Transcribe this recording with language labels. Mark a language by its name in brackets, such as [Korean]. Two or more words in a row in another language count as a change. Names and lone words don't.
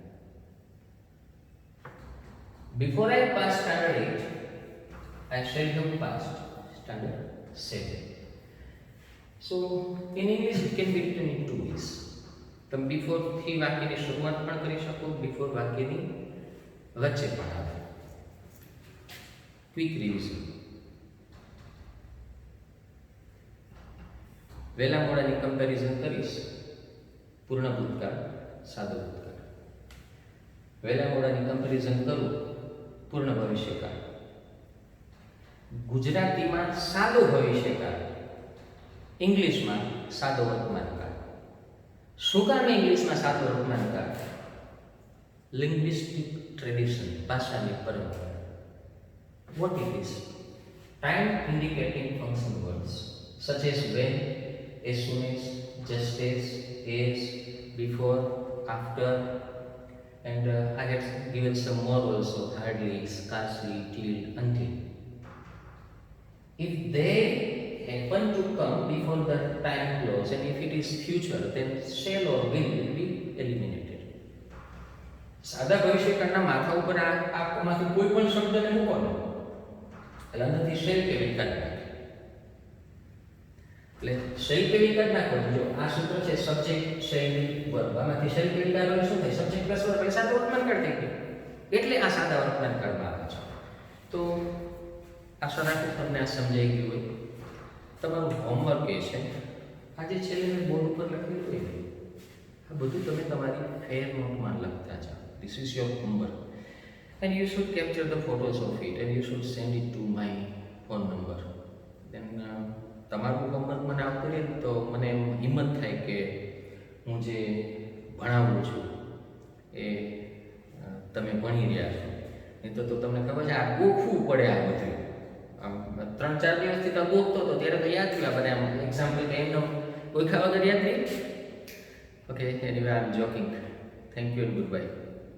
[English] Before I pass standard 8, I shall have passed standard 7. So in English it can be written in two ways. [Gujarati] તમે before થી વાક્યની શરૂઆત પણ કરી શકો, before વાક્યની વચ્ચે પણ આવે. [English] quick revision. [Gujarati] વહેલા મોડાની કમ્પેરિઝન કરીશ. પૂર્ણ ભૂતકાળ, સાદો ભૂતકાળ. વહેલા મોડાની કમ્પેરિઝન કરું, પૂર્ણ ભવિષ્યકાળ. ગુજરાતીમાં સાદો ભવિષ્યકાળ, ઇંગ્લિશમાં સાદો વર્તમાનકાળ. શું કામ ઇંગ્લિશમાં સાદો વર્તમાનકાળ? [English] linguistic tradition, [Gujarati] ભાષાની પરંપરા. [English] What it is? Time indicating function words such as when, as soon as, just as, before, after, and I had given some more also: hardly, scarcely, till, until. If they happen to come before the time clause, and if it is future, then shall or will be eliminated. [Gujarati] સાદા ભવિષ્યકાળના માથા ઉપર આમાંથી કોઈ પણ શબ્દને મૂકવાનો એટલે અંદરથી શેલ કેવી કાઢી નાખે. એટલે શેલ કેવી કાઢી નાખો. જો આ સૂત્ર છે [English] subject shall verb, [Gujarati] આમાંથી શેલ કેવી કાઢવાનું શું થાય? [English] subject plus verb [Gujarati] એટલે સાદા વર્તમાનકાળ થઈ ગયું. એટલે આ સાદા વર્તમાનકાળમાં આવે છે. તો આશા રાખું તમને આ સમજાઈ ગયું હોય. તમારું હોમવર્ક એ છે, આજે છેલ્લે મેં બોર્ડ ઉપર લખેલું હોય ને, આ બધું તમે તમારી ફેર નોટમાં લખતા જાઓ. [English] This is your homework, and you should capture the photos of it and you should send it to my phone number. [Gujarati] Then તમારું હોમવર્ક મને આવતું રહે તો મને હિંમત થાય કે હું જે ભણાવું છું એ તમે ભણી રહ્યા છો. નહીં તો તમને ખબર છે આ ગોખવું પડે. આ બધું આમ 3-4 દિવસથી તો ગોખતો હતો ત્યારે તો યાદ થયું. આપણે આમ એક્ઝામ્પલ તો એમને ઓળખા વગર યાદ નહીં? [English] Okay, anyway, I'm joking. Thank you and goodbye.